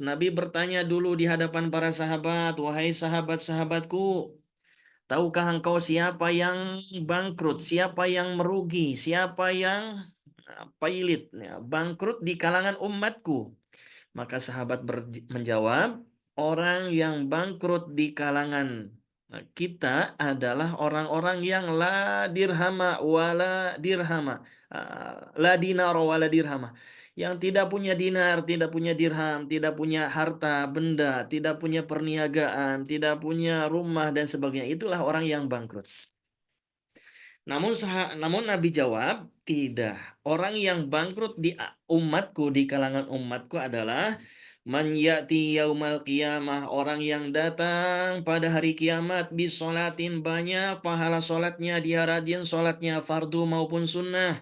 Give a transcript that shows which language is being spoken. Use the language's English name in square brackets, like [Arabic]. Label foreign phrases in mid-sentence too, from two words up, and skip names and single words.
[Indonesian] Nabi bertanya dulu di hadapan para sahabat, wahai sahabat-sahabatku, tahukah engkau siapa yang bangkrut, siapa yang merugi, siapa yang pailit, ya, bangkrut di kalangan umatku? Maka sahabat menjawab, orang yang bangkrut di kalangan kita adalah orang-orang yang [Arabic] لا درهم ولا درهم، لا دينار ولا درهم, [Indonesian] yang tidak punya dinar, tidak punya dirham, tidak punya harta benda, tidak punya perniagaan, tidak punya rumah dan sebagainya. Itulah orang yang bangkrut. Namun Nabi jawab, tidak. Orang yang bangkrut di umatku, di kalangan umatku adalah [Arabic] من يأتي يوم القيامة, [Indonesian] orang yang datang pada hari kiamat bisolatin, banyak pahala solatnya, dia rajin solatnya fardu maupun sunnah.